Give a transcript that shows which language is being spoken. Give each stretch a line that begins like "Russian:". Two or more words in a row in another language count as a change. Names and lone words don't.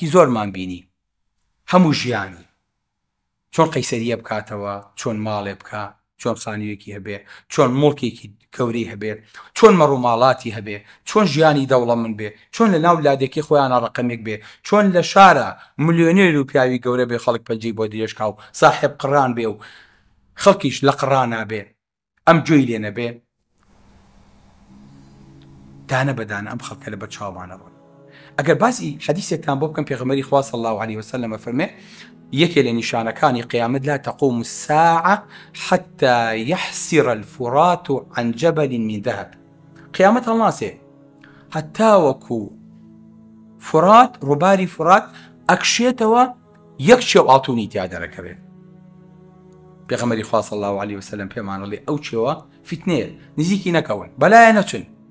Central Kurdish: زۆرمان بینی هەموو ژیانی چۆن قەیسەریە بکاتەوە چۆن ماڵێ بکە چۆن خانوویەکی هەبێ چۆن مڵکێکی کەوری هەبێ چۆن مەڕووماڵاتی هەبێ چۆن ژیانی دەوڵەمەند بێ چۆن لە ناو لادێکی خۆیانە ڕقەمێک بێ چۆن لە شارە ملیۆنێر و پیاوی گەورە بێ خەڵک پەنجەی بۆ درێژکا و ساحێب قڕان بێ و خەڵکیش لە قڕانا بێ ئەم گوێی لێ نەبێ دانە بەدانە ئەم خەڵکە لە بەر چاوانە ڕۆن ئەگەر باسی حەدیثێکتان بۆ بکەم پێغەمبەری خوا
Arabic: صلی الله عليه وسلم
Central Kurdish: فەرمێ یەکێ لە نیشانەکانی قیامەت
Arabic: لا تقوم الساعة حتى يحسر الفرات عن جبل من ذهب
Central Kurdish: قیامەت هەڵناسێ حتا وەکو فرات ڕووباری فرات ئەکشێتەوە یەک شێو ئاڵتوونی تیا دەرەکەوێ پێغەمبەری خوا
Arabic: صلی الله عليه وسلم
Central Kurdish: پێمان دەڵێ ئەو چێوە فتنەیە نزیکی نەکەون بەلایە نەچن